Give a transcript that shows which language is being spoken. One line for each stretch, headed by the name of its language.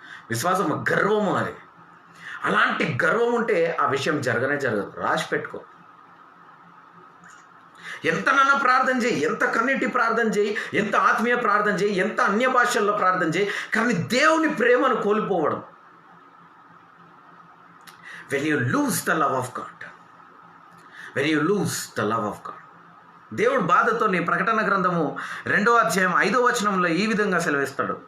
Telugu: విశ్వాసం గర్వము అది. అలాంటి గర్వం ఉంటే ఆ విషయం జరగనే జరగదు. రాసి పెట్టుకో. ఎంతనన్నా ప్రార్థన చేయి, ఎంత కన్నీటి ప్రార్థన చేయి, ఎంత ఆత్మీయ ప్రార్థన చేయి, ఎంత అన్య భాషల్లో ప్రార్థన చేయి, కానీ దేవుని ప్రేమను కోల్పోవడం.
English: when you lose the love of God, when you lose the love of God.
Telugu: దేవుడు బాధతో నీ ప్రకటన గ్రంథము 2వ అధ్యాయం 5వ వచనంలో ఈ విధంగా సెలవిస్తాడు.